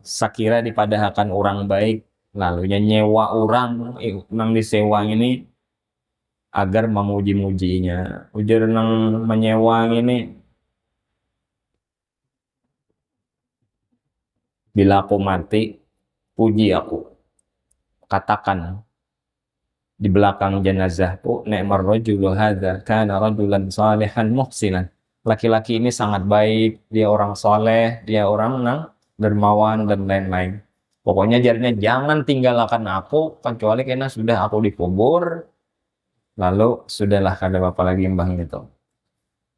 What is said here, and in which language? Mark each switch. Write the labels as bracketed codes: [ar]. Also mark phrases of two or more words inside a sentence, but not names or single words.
[bjn] Sekira dipadahakan orang baik, lalunya nyewa orang nang disewa ini agar memuji-mujinya. Ujar nang menyewa ini, bila aku mati, puji aku. Katakan di belakang jenazahku, [ar] نعم الرجل هذا كان رجلا صالحا محسنا. [bjn] Laki-laki ini sangat baik, dia orang soleh, dia orang nang dermawan dan lain-lain. Pokoknya jadinya jangan tinggalkan aku kecuali karena sudah aku dikubur. Lalu sudahlah kada apa lagi mbah gitu.